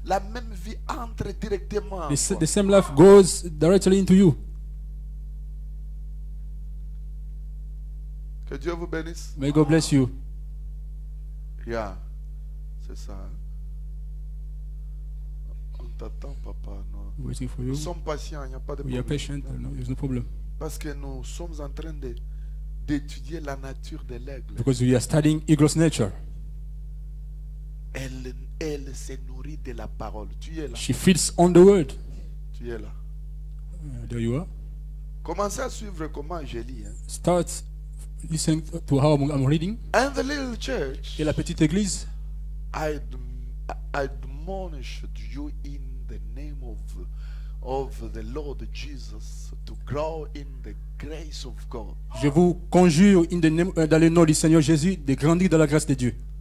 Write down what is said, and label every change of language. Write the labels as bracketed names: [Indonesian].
[French] la même vie entre directement. en toi. [English] the same life goes directly into you. [French] Que Dieu vous bénisse. [English] May God bless you. [French] Yeah. C'est ça. Hein? On t'attend, papa. Non. [English] Waiting for you. [French] Nous sommes patients, il n'y a pas de [English] We are [French] problème. [English] patient. No, there's no problem. [French] Parce que nous sommes en train d'étudier la nature de l'aigle. [English] Because we are studying eagle's nature. [French] Elle se nourrit de la parole. Tu es là. [English] She feeds on the word. [French] Tu es là. [English] There you are. [French] Commencez à suivre comment je lis. Hein. [English] Start listening to how I'm reading. And the little church, [French] Et la petite église, [English] I admonish you in the name of the Lord Jesus to grow in the grace of God. [French] je vous conjure dans le nom du Seigneur Jésus de grandir dans la grâce de Dieu.